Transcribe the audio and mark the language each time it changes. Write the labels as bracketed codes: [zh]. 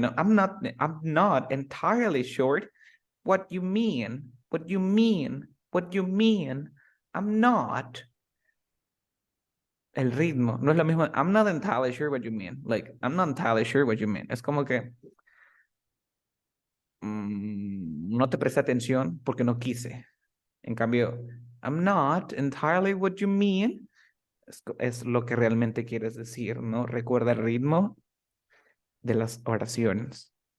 [en] No, I'm not entirely sure what you mean. What you mean. What you mean. I'm not. [es] El ritmo no es lo mismo. [en] I'm not entirely sure what you mean. Like, I'm not entirely sure what you mean. [es] Es como que no te presté atención porque no quise. En cambio, [en] I'm not entirely what you mean. [es] Es lo que realmente quieres decir, ¿no? Recuerda el ritmo de las oraciones.